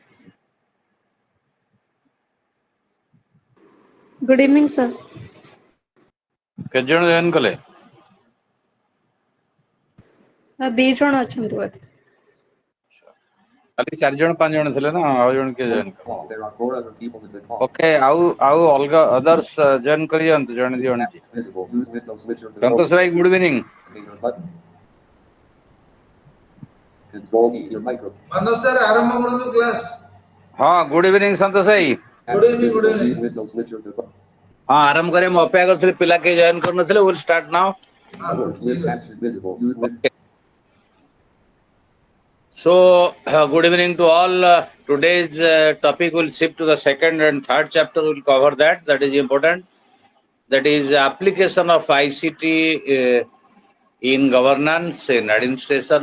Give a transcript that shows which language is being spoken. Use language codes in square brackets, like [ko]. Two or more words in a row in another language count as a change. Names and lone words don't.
[en] Good evening, sir. [or] କେତେ ଜଣ ଜଏନ୍ କଲେ? 2 ଜଣ ଅଛନ୍ତି ବୋଧେ। ଖାଲି 4 ଜଣ 5 ଜଣ ଥିଲେ ନା ଆଉ ଜଣ କିଏ ଜଏନ୍ କଲେ? ଓକେ, ଆଉ ଅଲଗା ଅଦର୍ସ ଜଏନ୍ କରିଯାଆନ୍ତୁ ଜଣେ ଦି ଜଣ। ସନ୍ତୋଷ ଭାଇ [en] good evening. [or] ମାନସ ସାର୍ ଆରମ୍ଭ କରନ୍ତୁ କ୍ଲାସ୍। ହଁ [en] good evening [or] ସନ୍ତୋଷ ଭାଇ। [en] good evening, good evening. [or] ହଁ ଆରମ୍ଭ କରିବା, ମୁଁ ଅପେକ୍ଷା କରିଥିଲି, ପିଲା କେହି ଜଏନ୍ କରୁନଥିଲେ। [en] will start now. So, good evening to all. Today's topic will shift to the second and third chapter. We'll cover that. That is important. That is application of ICT in governance, in administration.